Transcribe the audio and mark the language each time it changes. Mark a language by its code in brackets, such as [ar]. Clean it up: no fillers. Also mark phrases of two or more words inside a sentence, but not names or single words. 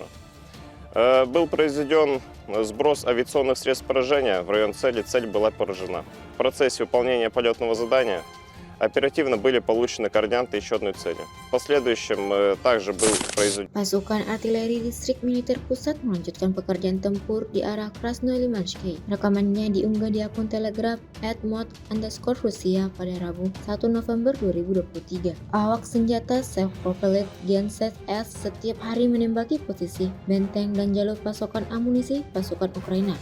[ru] Был произведен сброс авиационных средств поражения в район цели, цель была поражена. В процессе выполнения полетного задания оперативно были получены координаты еще одной цели. В последующем также был произведен. [id] Pasukan artileri distrik militer pusat melanjutkan pekerjaan tempur di arah Krasnolimansk. Rekamannya diunggah di akun Telegram @mod_Rusia pada Rabu 1 November 2023. Awak senjata self-propelled Genset S setiap hari menembaki posisi, benteng dan jalur pasokan amunisi pasukan Ukraina.